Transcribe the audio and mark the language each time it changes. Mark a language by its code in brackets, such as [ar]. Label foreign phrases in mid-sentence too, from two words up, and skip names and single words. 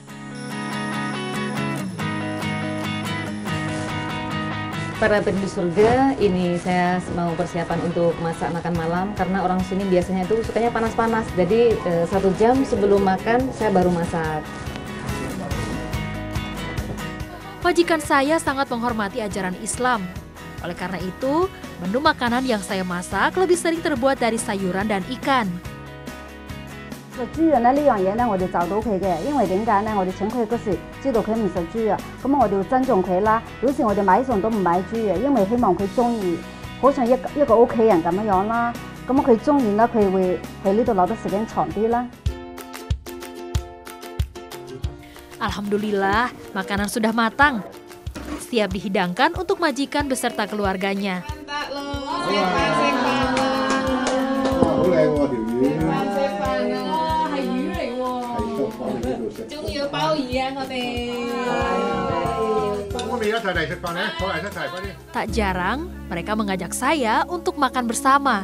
[id] Para perindu surga, ini saya mau persiapan untuk masak makan malam karena orang sini biasanya itu sukanya panas-panas. Jadi 1 jam sebelum makan saya baru masak. Majikan saya sangat menghormati ajaran Islam. Oleh karena itu, menu makanan yang saya masak lebih sering terbuat dari sayuran dan ikan. [yue] 豬肉呢樣嘢呢，我哋找到佢嘅，因為點解呢？我哋請佢嗰時知道佢唔食豬啊，咁我哋要尊重佢啦。有時我哋買餸都唔買豬嘅，因為希望佢中意，好似一個屋企人咁樣啦。咁佢中意啦，佢會喺呢度留得時間長啲啦。 [id] Alhamdulillah, makanan sudah matang. Siap dihidangkan untuk majikan beserta keluarganya. Tak jarang, mereka mengajak saya untuk makan bersama.